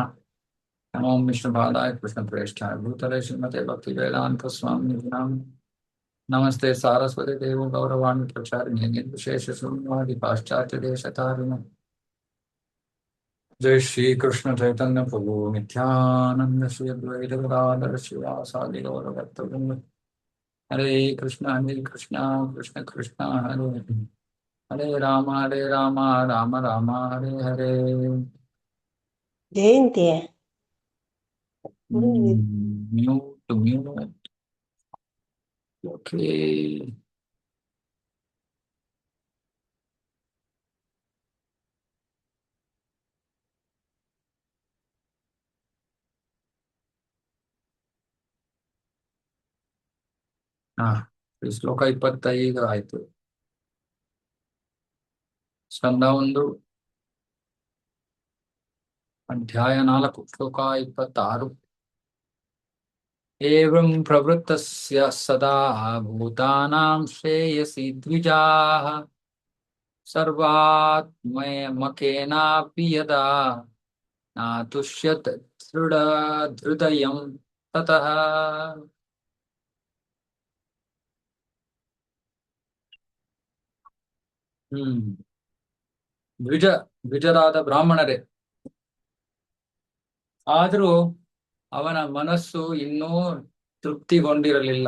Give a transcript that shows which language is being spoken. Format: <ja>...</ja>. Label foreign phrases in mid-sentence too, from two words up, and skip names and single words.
<sa>नमो विष्णुपादाय कृष्णप्रेष्ठाय भूतले श्रीमते भक्तिवेदान्तस्वामिनिधि नाम। नमस्ते सारस्वती देवो गौरवाणी प्रचारिणे निर्विशेष शून्यवादी पाश्चात्य देशतारिणे। जय श्री कृष्ण चैतन्य प्रभु नित्यानंद श्री अद्वैत गदाधर शिवासादि गौरभक्तवृंद। हरे कृष्ण कृष्ण कृष्ण हरे हरे। हरे राम राम राम हरे हरे।</sa> <kn>ಜಯಂತಿ ಹುಡುಗಿ</kn> <en>mute mute. okay.</en> <kn>ಹಾ, ಈ ಶ್ಲೋಕ 25 ಆಯ್ತು. ಸ್ಕಂದ 1 ಅಧ್ಯಾಯ 4 ಶ್ಲೋಕ 26.</kn> <sa>ಏವಂ ಪ್ರವೃತ್ತಸ್ಯ ಸದಾ ಭೂತಾನಾಂ ಶ್ರೇಯಸಿ ದ್ವಿಜಾಃ ಸರ್ವಾತ್ಮಯಮಕೇನಾಪಿ ಯದಾ ನಾತುಷ್ಯತ್ ಹೃದಯಂ ತತಃ.</sa> <kn>ಹ್ಮ್ ದ್ವಿಜ ದ್ವಿಜರಾದ ಬ್ರಾಹ್ಮಣರೇ, ಆದರೂ ಅವನ ಮನಸ್ಸು ಇನ್ನೂ ತೃಪ್ತಿಗೊಂಡಿರಲಿಲ್ಲ.</kn>